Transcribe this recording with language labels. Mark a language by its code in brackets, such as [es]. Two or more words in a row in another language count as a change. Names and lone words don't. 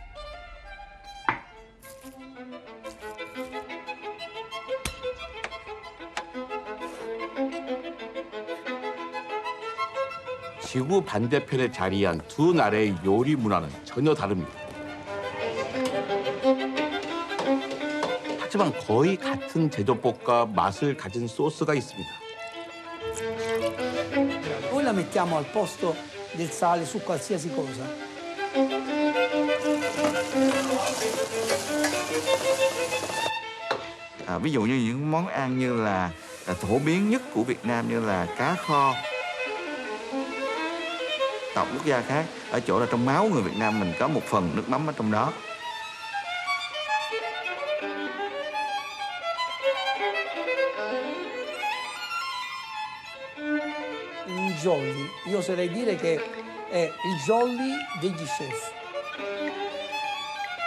[ko] 지구 반대편에 자리한 두 나라의 요리 문화는 전혀 다릅니다. 하지만 거의 같은 제조법과 맛을 가진 소스가 있습니다. [it] Noi la mettiamo al posto del sale su qualsiasi cosa. [vi] Ví dụ như những món ăn như là phổ biến nhất của Việt Nam như là cá kho. Tộc quốc gia khác ở chỗ là trong máu người Việt Nam mình có một phần nước mắm ở trong đó. [it] Un jolly, io oserei dire che è il jolly degli chef.